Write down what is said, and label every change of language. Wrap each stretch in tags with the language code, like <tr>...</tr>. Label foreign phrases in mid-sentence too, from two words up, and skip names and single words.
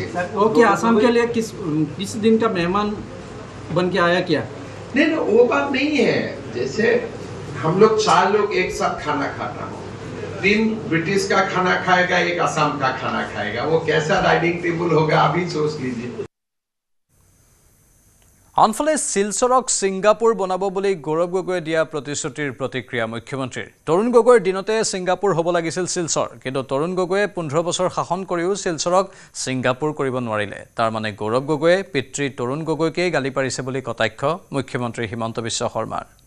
<hi>वो क्या आसाम के लिए किस दिन का मेहमान बन के आया क्या? नहीं वो बात नहीं है, जैसे हम लोग 4 लोग एक साथ खाना खाता हो, 3 ब्रिटिश का खाना खाएगा, 1 असम का खाना खाएगा, वो कैसा</hi> <en>dining table</en> <hi>होगा अभी सोच लीजिए।</hi> <as>আনফালে শিলচৰক ছিংগাপুৰ বনাব বুলি গৌৰৱ গগৈয়ে দিয়া প্ৰতিশ্ৰুতিৰ প্ৰতিক্ৰিয়া মুখ্যমন্ত্ৰীৰ। তৰুণ গগৈৰ দিনতে ছিংগাপুৰ হ'ব লাগিছিল শিলচৰ, কিন্তু তৰুণ গগৈয়ে 15 বছৰ শাসন কৰিও শিলচৰক ছিংগাপুৰ কৰিব নোৱাৰিলে। তাৰ মানে গৌৰৱ গগৈয়ে পিতৃ তৰুণ গগৈকেই গালি পাৰিছে বুলি কটাক্ষ মুখ্যমন্ত্ৰী হিমন্ত বিশ্ব শৰ্মাৰ।</as>